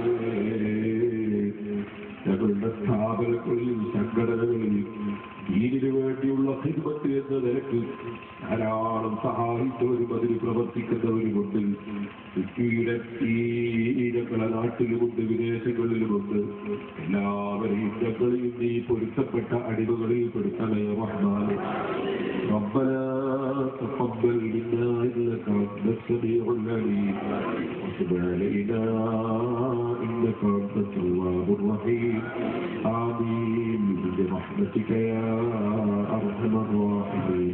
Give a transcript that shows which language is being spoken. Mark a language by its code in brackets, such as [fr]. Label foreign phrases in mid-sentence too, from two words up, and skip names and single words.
[ml] ഞങ്ങളുടെ സ്ഥാപനങ്ങളിൽ, സംഘടനകളിൽ ദീനിനു വേണ്ടിയുള്ള ഖിദ്മത്ത് എന്ന നിലക്ക് ധാരാളം സഹായിച്ചവരും അതിന് പ്രവർത്തിക്കുന്നവരുമുണ്ട്. ഞങ്ങളുടെ നാട്ടിലുമുണ്ട്, വിദേശങ്ങളിലുമുണ്ട്. എല്ലാവരെയും ഞങ്ങളെയും നീ പൊരുത്തപ്പെട്ട അടിമകളിൽ പെടുത്തണേ റഹ്മാനേ. [ar] ربنا تقبل منا إنك أنت السميع العليم وتب علينا إنك أنت التواب الرحيم. آمين برحمتك يا أرحم الراحمين.